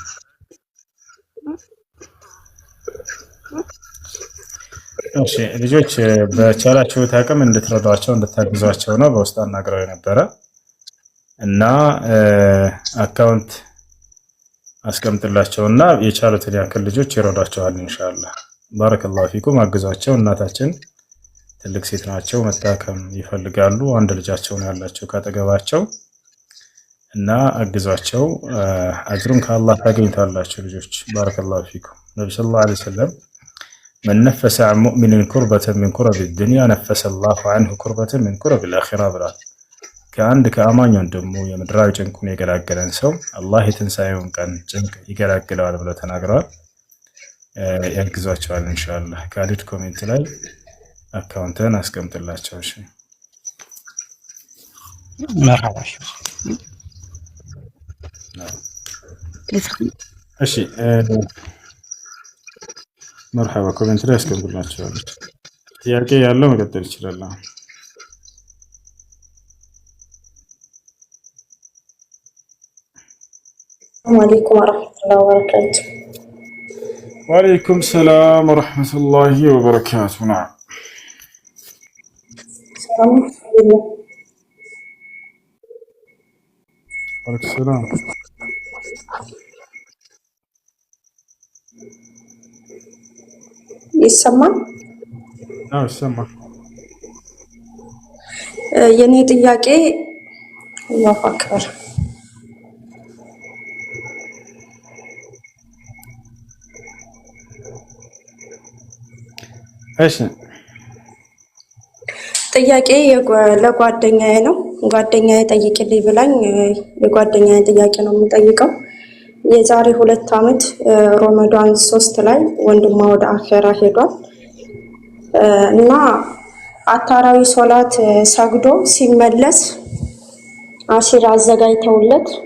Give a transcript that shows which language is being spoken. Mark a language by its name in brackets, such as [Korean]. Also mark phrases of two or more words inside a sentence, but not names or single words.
[Amharic] እሺ ልጆች በቻላችሁት አቅም እንድትረዷቸው እንድታግዟቸው ነው በውስጥ አናግረው የነበረ እና አካውንት አስቀምጥላቸውና የቻሉትን ያክል ልጆች ይረዷቸዋል ኢንሻአላህ። [Arabic] بارك الله فيكم። [Amharic] አግዟቸው። እናታችን ትልቅ ሴት ናቸው፣ መታከም ይፈልጋሉ። አንድ ልጃቸው ነው ያላቸው ካጠገባቸው እና አግዟቸው። አጅሩን ከአላህ ታገኝታላችሁ ልጆች። [Arabic] بارك الله فيكم። [Amharic] ነብዩ [Arabic] صلى الله عليه وسلم من نفس عن مؤمن كربة من كرب الدنيا نفس الله عنه كربة من كرب الآخرة [Amharic] ብሏል። ከአንድ ከአማኝ ወንድሙ የምድራዊ ጭንቁን የገላገለን ሰው አላህ የትንሣኤውን ቀን ጭንቅ ይገላግለዋል ብለው ተናግረዋል። ያግዟቸዋል ኢንሻአላህ። ካሊድ ኮሜንት ላይ አካውንትን አስቀምጥላቸው። እሺ መርሐባ። እሺ መርሐባ። ኮሜንት ላይ አስቀምጥላቸዋል። ጥያቄ ያለው መቀጠል ይችላል። [Arabic] السلام عليكم ورحمة الله وبركاته. وعليكم السلام ورحمة الله وبركاته. نعم. السلام عليكم. وعليكم السلام. يسمع؟ نعم يسمع. [Amharic] የኔ ጥያቄ [Arabic] الله أكبر [Amharic] እሺ ጥያቄ ለጓደኛዬ ነው። ጓደኛዬ ጠይቅልኝ ብላኝ የጓደኛዬ ጥያቄ ነው የምጠይቀው። የዛሬ 2 ዓመት ረመዳን 3 ላይ ወንድሟ ወደ አኺራ ሄዷል እና አታራዊ ሶላት ሰግዶ ሲመለስ አሲር አዘጋጅተውለት